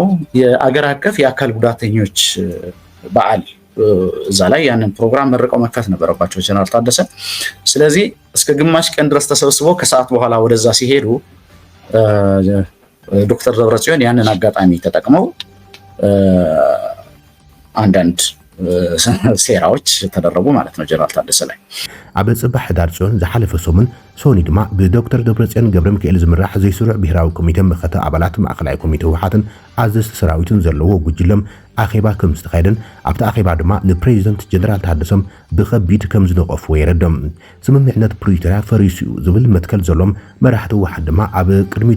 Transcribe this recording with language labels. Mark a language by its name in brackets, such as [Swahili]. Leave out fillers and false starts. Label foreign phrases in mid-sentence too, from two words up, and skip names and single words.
[Amharic] የአገር አቀፍ የአካል ጉዳተኞች በዓል። እዛ ላይ ያንን ፕሮግራም መርቀው መክፈት ነበረባቸው ጀነራል ታደሰ። ስለዚህ እስከ ግማሽ ቀን ድረስ ተሰብስበው ከሰዓት በኋላ ወደዛ ሲሄዱ ዶክተር ደብረጽዮን ያንን አጋጣሚ ተጠቅመው አንዳንድ ሴራዎች ተደረጉ ማለት ነው ጀነራል ታደሰ ላይ። [Tigrinya] ኣብ ጽባሕ ሕዳር ጽዮን ዝሓለፈ ሰሙን ሶኒ ድማ ብዶክተር ደብረጽዮን ገብረ ሚካኤል ዝምራሕ ዘይስሩዕ ብሄራዊ ኮሚቴ ምኽተ ኣባላት ማእከላይ ኮሚቴ ህወሓትን ኣዘዝቲ ሰራዊትን ዘለዎ ጉጅለም ኣኼባ ከም ዝተኻየደን ኣብቲ ኣኼባ ድማ ንፕሬዚደንት ጀነራል ታደሰም ብከቢድ ከም ዝነቐፍዎ የረድም። ስምምዕነት ፕሪቶርያ ፈሪሱ ዝብል መትከል ዘሎም መራሕቲ ህወሓት ድማ ኣብ ቅድሚት